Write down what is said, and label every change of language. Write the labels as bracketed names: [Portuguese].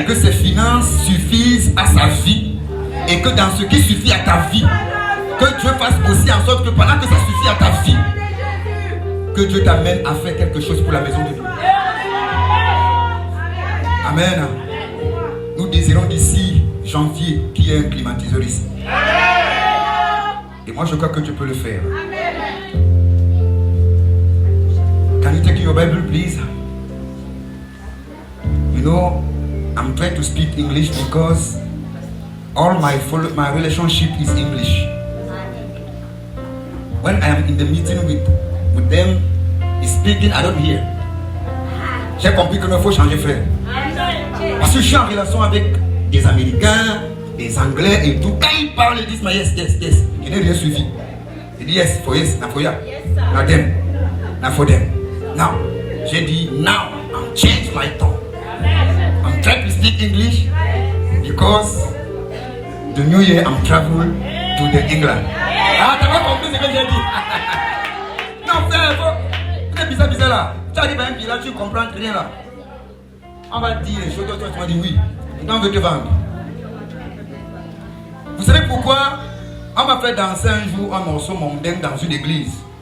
[French] Et que ses finances suffisent à sa vie. Et que dans ce qui suffit à ta vie, que Dieu fasse aussi en sorte que pendant que ça suffit à ta vie, que Dieu t'amène à faire quelque chose pour la maison de Dieu. Amen. Nous désirons d'ici janvier qu'il y ait un climatiseur ici. Et moi je crois que tu peux le faire. [English] Can you take your Bible please? You know, I'm trying to speak English because all my relationship is English. When I am in the meeting with them, he's speaking, I don't hear. [French] J'ai compris qu'il faut changer frère. Parce que je suis en relation avec des Américains, des Anglais et tout. Quand ils parlent, ils disent, mais yes. Je n'ai rien suivi. Ils disent [English] yes, for yes, na for ya. Na them, na for them. Now, [French] j'ai dit, [English] now, I'm change my tongue. I'm trying to speak English because the new year I'm traveling to the England. [French] Ah, t'as pas compris ce que j'ai dit? Non, frère, c'est bizarre là. Tu arrives à un village, tu comprends rien là. On va dire les choses, toi tu vas dire oui. Maintenant on veut te vendre. Vous savez pourquoi on m'a fait danser un jour un morceau mondain dans une église?